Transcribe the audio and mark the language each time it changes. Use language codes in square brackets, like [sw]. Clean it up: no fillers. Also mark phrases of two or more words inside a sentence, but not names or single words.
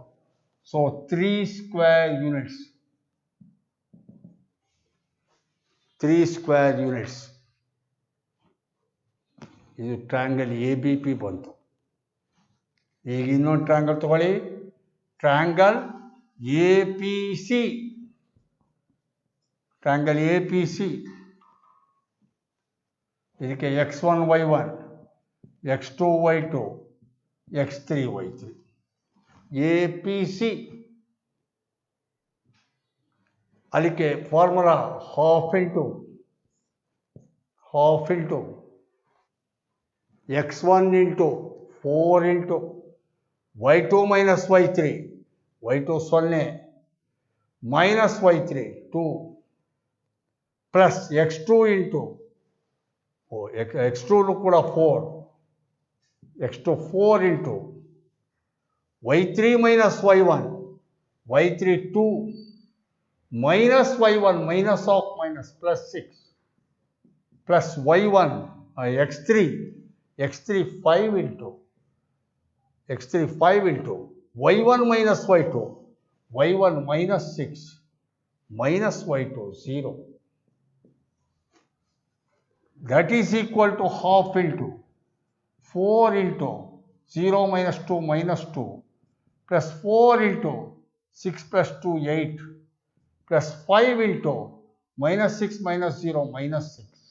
[en] so 3 square units 3 square units ಇದು triangle ABP ಬಂತು. [kn] ಈಗ ಇನ್ನೊಂದು ಟ್ರಯಾಂಗಲ್ ತಗೊಳ್ಳಿ, [en] triangle APC. triangle APC ಇದಕ್ಕೆ x1 y1 x2 y2 x3 y3 APC. ಅದಕ್ಕೆ formula half into x1 into 4 into y2 minus y3 y2 0 minus y3 2 plus x2 into x2 ಕೂಡ 4 x2 4 into y3 minus y1 y3 2 minus y1 minus of minus plus 6 plus y1 x3 5 into y1 minus y2 y1 minus 6 minus y2 0. That is equal to half into 4 into 0 minus 2 minus 2 plus 4 into 6 plus 2 8 plus 5 into minus 6 minus 0 minus 6.